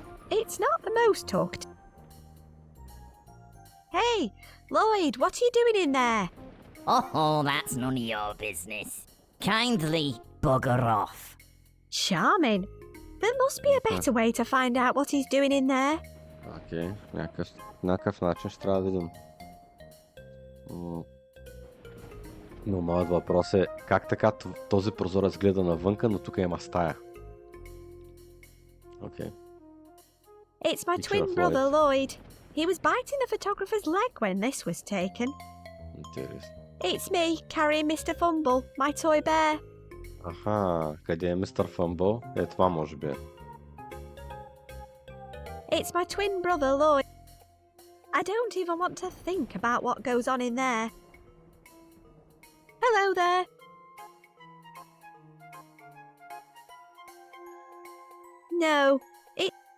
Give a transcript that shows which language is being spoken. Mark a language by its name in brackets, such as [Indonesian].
[English] It's not the most tucked. Hey, Lloyd, what are you doing in there? Oh, that's none of your business. Kindly bugger off. Charming. There must be a better way to find out what he's doing in there. [Bulgarian] Окей, някакъв начин ще трябва да видим. Но моят въпрос е, как така този прозорец гледа навънка, но тук има стая? Окей. [English] It's my Picture twin of brother, Lloyd. He was biting the photographer's leg when this was taken. [Bulgarian] Интересно. [English] It's me, carrying Mr. Fumble, my toy bear. [Bulgarian] Аха, къде е мистер Фъмбъл? Това може би е. [English] It's my twin brother, Lloyd. I don't even want to think about what goes on in there. Hello there. No, it...